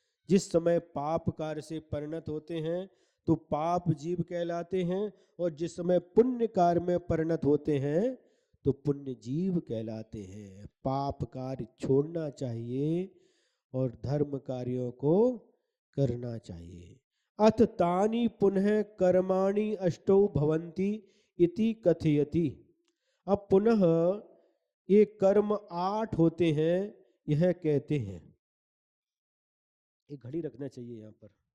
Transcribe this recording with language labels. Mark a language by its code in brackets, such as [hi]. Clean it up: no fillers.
[hi] जिस समय पाप कार्य से परिणत होते हैं तो पाप जीव कहलाते हैं, और जिस समय पुण्य कार्य में परिणत होते हैं तो पुण्य जीव कहलाते हैं। पाप कार्य छोड़ना चाहिए और धर्म कार्यों को करना चाहिए। [sa] अथ तानि पुनः कर्माणि अष्टौ भवन्ति इति कथयति। [hi] अब पुनः ये कर्म 8 होते हैं यह कहते हैं। एक घड़ी रखना चाहिए यहाँ पर।